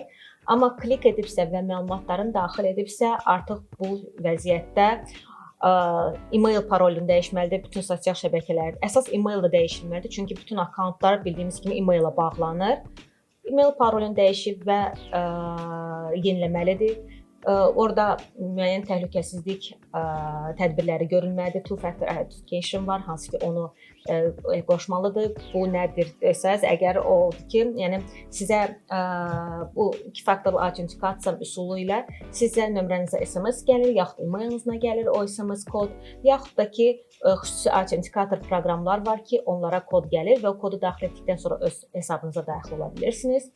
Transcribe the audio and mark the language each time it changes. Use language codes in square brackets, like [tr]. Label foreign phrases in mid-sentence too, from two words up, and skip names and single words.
[az] Amma klik edibsə və məlumatların daxil edibsə, artıq bu vəziyyətdə e-mail parolunu dəyişməlidir bütün sosial şəbəkələr. Əsas e-mail da dəyişilməlidir, çünki bütün akkauntlar bildiyimiz kimi e-maillə bağlanır. E-mail parolunu dəyişib və yeniləməlidir. Orada müəyyən təhlükəsizlik tədbirləri görülməlidir. [en] Two-factor authentication [az] var, hansı ki onu qoşmalıdır. Bu nədir desəz, əgər o oldu ki, yəni sizə bu iki-faktorlu autentikasiya üsulu ilə sizə nömrənizə SMS gəlir, yaxud e-mailınıza gəlir o SMS kod, yaxud da ki xüsusi autentikator proqramlar var ki, onlara kod gəlir və o kodu daxil etdikdən sonra öz hesabınıza daxil ola bilirsiniz.